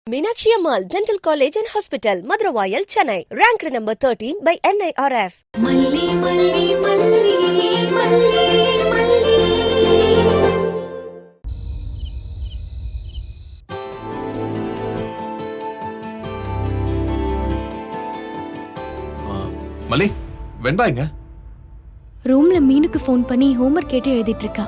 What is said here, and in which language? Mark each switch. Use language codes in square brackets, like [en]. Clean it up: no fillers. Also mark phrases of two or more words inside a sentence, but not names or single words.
[en] Meenakshi Ammal Dental College and Hospital, Madurai, Chennai. Ranked number 13 by NIRF. Malli, malli, malli, malli, malli. [ta] மல்லி, வெண்பா எங்க? ரூம்ல மீனுக்கு ஃபோன் பண்ணி ஹோம்வொர்க் கேட்டு எழுதிட்டு இருக்கா.